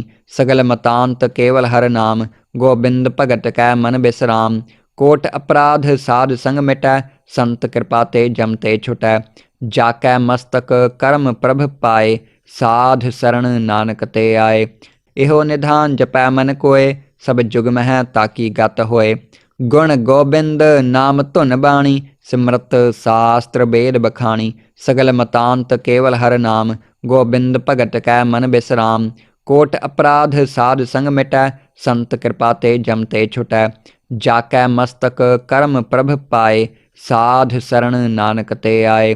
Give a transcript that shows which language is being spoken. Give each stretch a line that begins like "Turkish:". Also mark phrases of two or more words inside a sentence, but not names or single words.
Punjabi: ਸਗਲ ਮਤਾਂਤ ਕੇਵਲ ਹਰ ਨਾਮ, ਗੋਬਿੰਦ ਭਗਤ ਕੈ ਮਨ ਬਿਸਰਾਮ। ਕੋਟ ਅਪਰਾਧ ਸਾਧ ਸੰਗ ਮਿਟੈ, ਸੰਤ ਕਿਰਪਾ ਤੇ ਜਮ ਤੇ ਛੁਟੈ। ਜਾਕੈ ਮਸਤਕ ਕਰਮ ਪ੍ਰਭ ਪਾਏ, ਸਾਧ ਸਰਣ ਨਾਨਕ ਤੇ ਆਏ। ਇਹੋ ਨਿਧਾਨ ਜਪੈ ਮਨ ਕੋਏ, ਸਭ ਜੁਗ ਮਹ ਤਾਕੀ ਗਤ ਹੋਏ। ਗੁਣ ਗੋਬਿੰਦ ਨਾਮ ਧੁਨ ਬਾਣੀ, ਸਿਮਰਤ ਸਾਸਤਰ ਵੇਦ ਬਖਾਣੀ। ਸਗਲ ਮਤਾਂਤ ਕੇਵਲ ਹਰ ਨਾਮ, ਗੋਬਿੰਦ ਭਗਤ ਕੈ ਮਨ ਬਿਸਰਾਮ। ਕੋਟ ਅਪਰਾਧ ਸਾਧ ਸੰਗ ਮਿਟੈ, ਸੰਤ ਕਿਰਪਾ ਤੇ ਜਮ ਤੇ ਛੁਟੈ। ਜਾ ਕੈ ਮਸਤਕ ਕਰਮ ਪ੍ਰਭ ਪਾਏ, ਸਾਧ ਸਰਣ ਨਾਨਕ ਤੇ ਆਏ।